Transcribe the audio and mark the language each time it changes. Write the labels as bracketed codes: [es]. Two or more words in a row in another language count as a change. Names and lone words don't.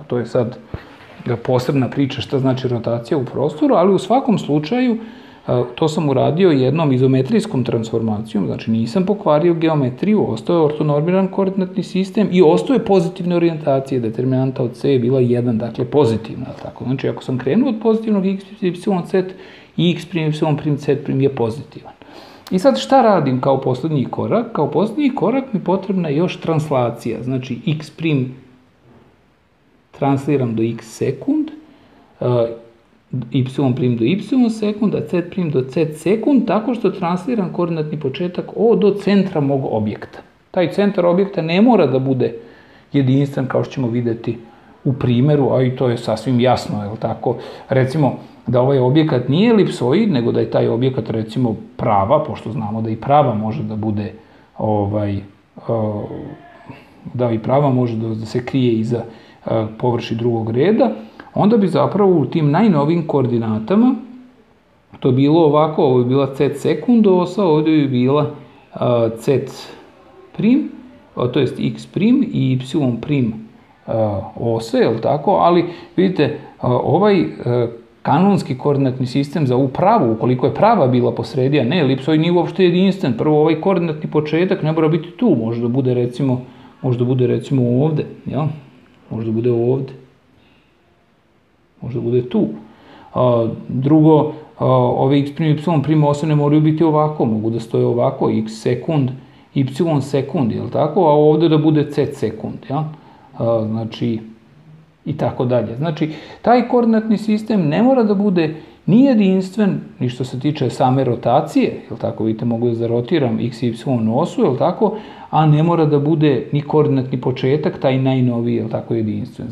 [bs] To je sad posebna priča šta znači rotacija u prostoru, ali u svakom slučaju to sam uradio jednom izometrijskom transformacijom, znači nisam pokvario geometriju, ostao je ortonormiran koordinatni sistem i ostao je pozitivne orijentacije, determinanta od C je bila 1, dakle pozitivna, tako? Znači, ako sam krenuo od pozitivnog x, y, z i x prim, y prim, z prim je pozitivan. I sad šta radim kao posljednji korak? Kao posljednji korak mi potrebna je još translacija. Znači, x prim transliram do x sekund, y prim do y sekund, a z prim do z sekund, tako što transliram koordinatni početak O do centra mog objekta. Taj centar objekta ne mora da bude jedinstven, kao što ćemo vidjeti u primjeru, a i to je sasvim jasno, je li tako? Recimo, da ovaj objekat nije elipsoid, nego da je taj objekat recimo prava, pošto znamo da i prava može da bude da i prava može da se krije iza površi drugog reda, onda bi zapravo u tim najnovim koordinatama to bilo ovako, ovo je bila z sekund osa, ovdje bi bila z prim, to jest x prim i y prim ose, jel tako, ali vidite, ovaj kanonski koordinatni sistem za ovu pravu, ukoliko je prava bila posredi, a ne elipsoid, nije uopšte jedinstven. Prvo, ovaj koordinatni početak ne mora biti tu, može da bude recimo ovde, jel? Može da bude ovde. Može da bude tu. Drugo, ove x prim, y prim ose ne moraju biti ovako, mogu da stoje ovako, x sekund, y sekund, jel tako, a ovde da bude z sekund, jel? Znači, i tako dalje. Znači, taj koordinatni sistem ne mora da bude ni jedinstven, ni što se tiče same rotacije, jel tako, vidite, mogu da zarotiram x i y osu, jel tako, a ne mora da bude ni koordinatni početak, taj najnoviji, jel tako, jedinstven.